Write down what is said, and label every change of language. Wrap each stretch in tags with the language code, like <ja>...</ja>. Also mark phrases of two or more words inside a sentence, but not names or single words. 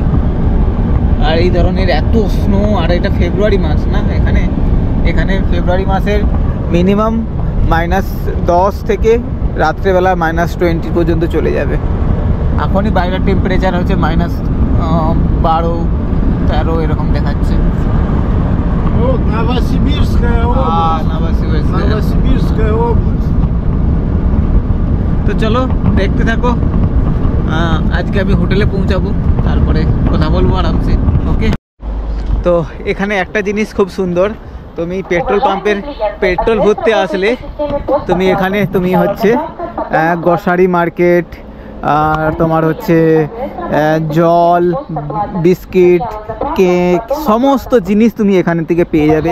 <bn>আর এই ধরনের এত স্নো, আর এটা ফেব্রুয়ারি মাস না, এখানে ফেব্রুয়ারি মাসের মিনিমাম -10 থেকে রাত্রেবেলা -20 পর্যন্ত চলে যাবে। এখনই বাইরের টেম্পারেচার হচ্ছে -12-13 এরকম দেখাচ্ছে।</bn> <ru>Новосибирская область. Новосибирская область.</ru> <bn>তো চলো দেখতে থাকো। আজকে আমি হোটেলে পৌঁছাবো, তারপরে কথা বলবো আরামসে। ওকে, তো এখানে একটা জিনিস খুব সুন্দর, তুমি</bn> <en>petrol pump</en> <bn>পেট্রোল ভরতে আসলে তুমি হচ্ছে</bn> <en>grocery market,</en> <bn>আর তোমার হচ্ছে জল, বিস্কিট, কেক, সমস্ত জিনিস তুমি এখান থেকে পেয়ে যাবে।</bn>